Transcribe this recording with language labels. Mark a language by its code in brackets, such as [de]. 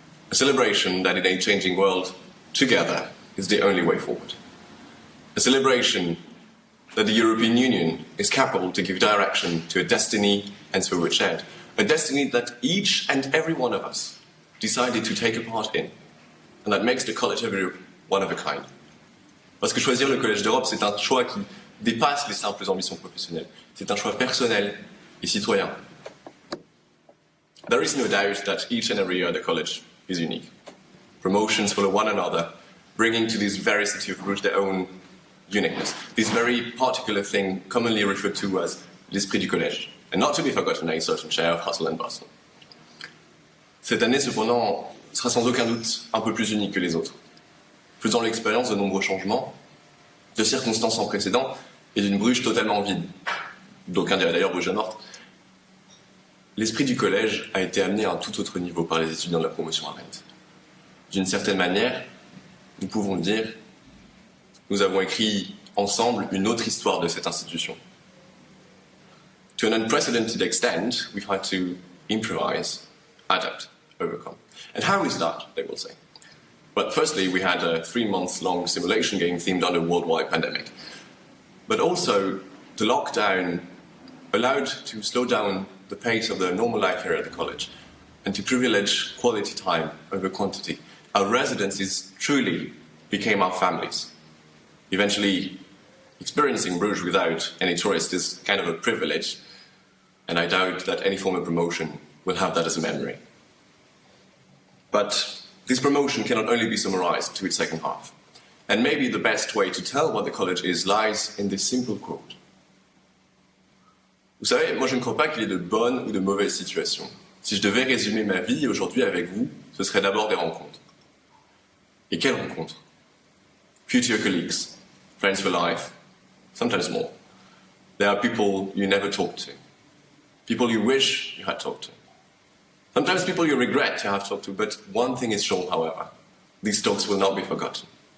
[en] A celebration that in a changing world, together is the only way forward. A celebration that the European Union is capable to give direction to a destiny and to a shared. A destiny that each and every one of us decided to take a part in, and that makes the College of Europe one of a kind. [fr] Parce que choisir le Collège d'Europe, c'est un choix qui dépasse les simples ambitions professionnelles. C'est un choix personnel et citoyen. [en] There is no doubt that each and every year the college is unique. Promotions follow one another, bringing to this very city of Bruges their own uniqueness. This very particular thing commonly referred to as [fr] l'esprit du collège, [en] and not to be forgotten a certain share of hustle and bustle. [fr] Cette année, cependant, sera sans aucun doute un peu plus unique que les autres, faisant l'expérience de nombreux changements, de circonstances sans précédent et d'une Bruges totalement vide. D'aucuns diraient d'ailleurs Bruges morte. L'esprit du collège a été amené à un tout autre niveau par les étudiants de la promotion Arendt. D'une certaine manière, nous pouvons dire, nous avons écrit ensemble une autre histoire de cette institution. [en] To an unprecedented extent, we've had to improvise, adapt, overcome. And how is that, they will say? But firstly, we had a 3-month-long simulation game themed on a worldwide pandemic. But also, the lockdown allowed to slow down the pace of the normal life here at the college and to privilege quality time over quantity. Our residencies truly became our families. Eventually, experiencing Bruges without any tourists is kind of a privilege, and I doubt that any form of promotion will have that as a memory. But this promotion cannot only be summarized to its second half. And maybe the best way to tell what the college is lies in this simple quote. [fr] Vous savez, moi je ne crois pas qu'il y ait de bonnes ou de mauvaises situations. Si je devais résumer ma vie aujourd'hui avec vous, ce serait d'abord des rencontres. Et quelles rencontres? [en] Future colleagues, friends for life, sometimes more. There are people you never talk to, people you wish you had talked to. Sometimes people you regret to have talked to, but one thing is sure, however, these talks will not be forgotten.